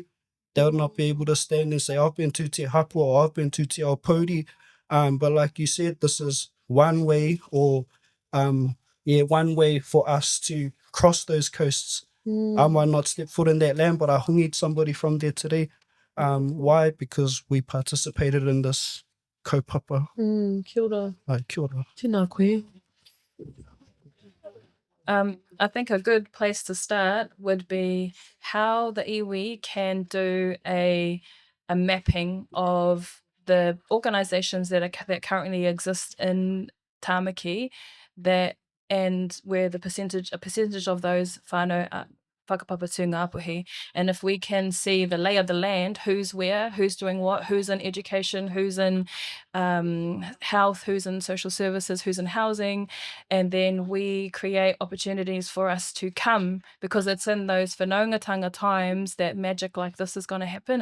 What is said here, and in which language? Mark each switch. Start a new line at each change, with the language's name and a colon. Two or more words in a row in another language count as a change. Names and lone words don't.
English: They would not be able to stand and say, I've been to Te Hapua or I've been to Te Aupōuri. But like you said, this is one way one way for us to cross those coasts. I might not step foot in that land, but I hungied somebody from there today. Why? Because we participated in this kaupapa.
Māori: Kia ora. Kia ora. Tēnā koe.
English: I think a good place to start would be how the iwi can do a mapping of the organisations that currently exist in Tāmaki and where a percentage of those
Māori: whānau whakapapa tū Ngāpuhi,
English: and if we can see the lay of the land, who's where, who's doing what, who's in education, who's in health, who's in social services, who's in housing, and then we create opportunities for us to come, because it's in those whanaungatanga times that magic like this is going to happen.